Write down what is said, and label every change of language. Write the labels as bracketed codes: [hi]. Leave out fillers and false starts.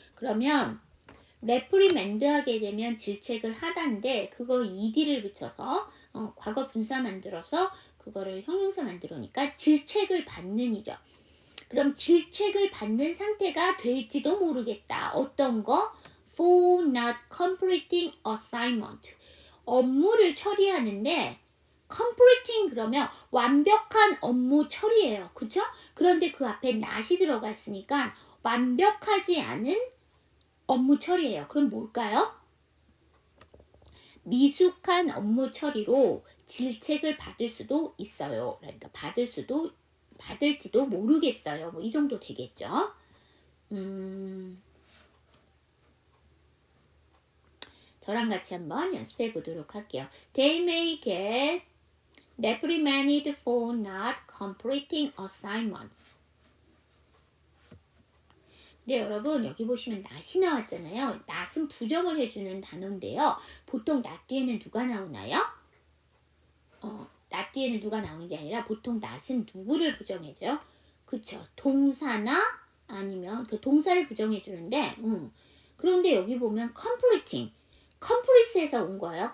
[ko] 그러면 reprimand 하게 되면 질책을 하다인데 그거 ed를 붙여서 과거 분사 만들어서 그거를 형용사 만들어니까 질책을 받는 이죠. 그럼 질책을 받는 상태가 될지도 모르겠다. 어떤 거? [en] For not completing assignment. [ko] 업무를 처리하는데 completing 그러면 완벽한 업무 처리예요. 그쵸? 그런데 그 앞에 not이 들어갔으니까 완벽하지 않은 업무 처리예요. 그럼 뭘까요? 미숙한 업무 처리로 질책을 받을 수도 있어요. 그러니까 받을지도 모르겠어요. 뭐 이 정도 되겠죠. 저랑 같이 한번 연습해 보도록 할게요. [en] They may get reprimanded for not completing assignments. [ko] 네, 여러분 여기 보시면 not이 나왔잖아요. not은 부정을 해주는 단어인데요. 보통 not 뒤에는 누가 나오나요? not 뒤에는 누가 나오는 게 아니라 보통 not은 누구를 부정해줘요? 그쵸. 동사나 아니면 그 동사를 부정해주는데 그런데 여기 보면 complete에서 온 거예요.